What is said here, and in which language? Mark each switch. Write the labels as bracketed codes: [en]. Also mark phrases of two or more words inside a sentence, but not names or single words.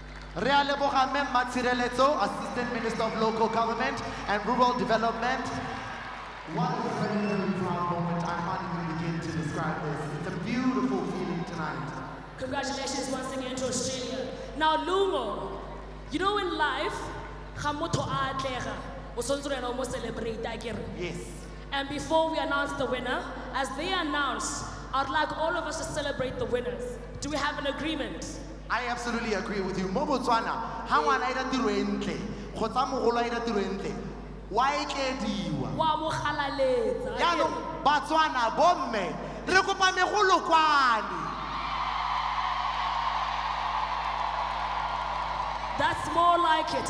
[tn] Re a leboga Mme Matshireletso, [en] Assistant Minister of Local Government and Rural Development. What a very, very proud moment. I can't even begin to describe this. It's a beautiful feeling tonight. Congratulations once again to Australia. Now, Lungo, you know in life, Yes. And before we announce the winner, as they announce, I'd like all of us to celebrate the winners. Do we have an agreement? I absolutely agree with you. [tn] Mo Botswana, ha ngwana ira tiro e ntle, kgotsa mogolo a ira tiro e ntle, wa etlediwa. Wa mo galaletsa. Yaanong Batswana bomme, re kopa megolo kwane. [en] That's more like it.